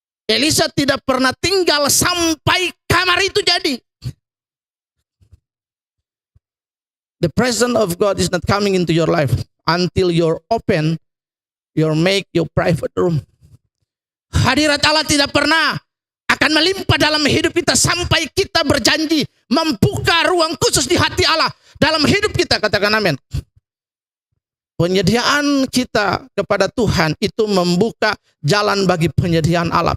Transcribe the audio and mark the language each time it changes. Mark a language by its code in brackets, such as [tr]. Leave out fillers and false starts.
[id] Elisa tidak pernah tinggal sampai kamar itu jadi. [en] The presence of God is not coming into your life until you're open, make your private room. [id] Hadirat Allah tidak pernah akan melimpah dalam hidup kita sampai kita berjanji membuka ruang khusus di hati Allah dalam hidup kita. Katakan amin. Penyediaan kita kepada Tuhan itu membuka jalan bagi penyediaan Allah.